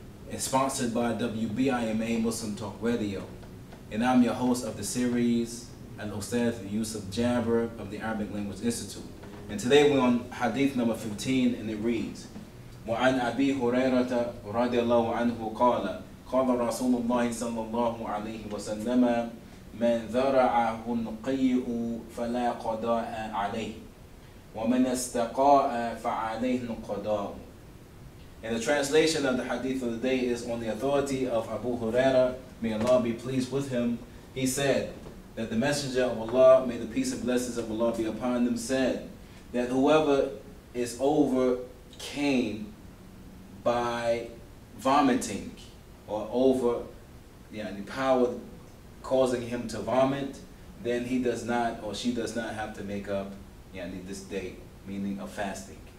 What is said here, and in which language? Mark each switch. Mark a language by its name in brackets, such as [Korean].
[English] It's sponsored by WBIMA Muslim Talk Radio, and I'm your host of the series, Al-Ustadh Yusuf Jabber of the Arabic Language Institute. And today we're on Hadith number 15, and it reads, [Arabic] وعن أبي هريرة رضي الله عنه قال قال رسول الله صلى الله عليه وسلم من ذرعه القيء فلا قضاء عليه ومن استقاء فعليه القضاء. [English] And the translation of the hadith of the day is on the authority of Abu Hurairah, may Allah be pleased with him. He said that the Messenger of Allah, may the peace and blessings of Allah be upon him, said that whoever is overcame by vomiting or over the power causing him to vomit, then he does not or she does not have to make up this day, meaning of fasting.